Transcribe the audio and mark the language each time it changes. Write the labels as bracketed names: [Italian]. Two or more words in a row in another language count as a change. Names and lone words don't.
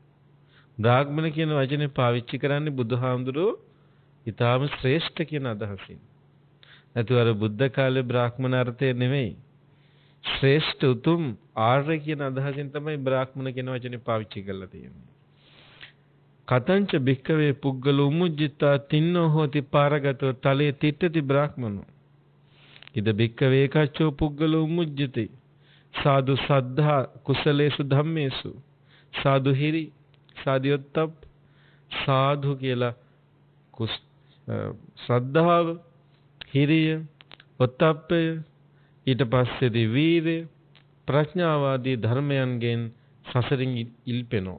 [Sinhala] බ්‍රාහ්මණ කියන වචනේ පාවිච්චි කරන්නේ බුදුහාමුදුරුවෝ ඊටාම ශ්‍රේෂ්ඨ කියන අදහසින්. නැතුව අර බුද්ධ කාලේ බ්‍රාහ්මණ අර්ථය නෙමෙයි. ශ්‍රේෂ්ඨ උතුම් ආර්ය කියන අදහසින් තමයි බ්‍රාහ්මණ කියන වචනේ පාවිච්චි කරලා තියෙන්නේ. [Pali] කතංච භික්ඛවේ පුග්ගලෝ උමුජ්ජිතා තින්නෝ හෝති පාරගතෝ තලේ තිට්ඨති බ්‍රාහ්මනෝ. ඉද භික්ඛවේ කච්චෝ පුග්ගලෝ උමුජ්ජති සාදු සද්ධා කුසලේසු ධම්මේසු සාදු හිරි සාදියොත්තප් සාදු [Sinhala] කියලා ශ්‍රද්ධාව හිරිය ඔත්තප්පය ඊට පස්සේදී වීරය ප්‍රඥාවාදී ධර්මයන්ගෙන් සසරින් ඉල්පෙනෝ.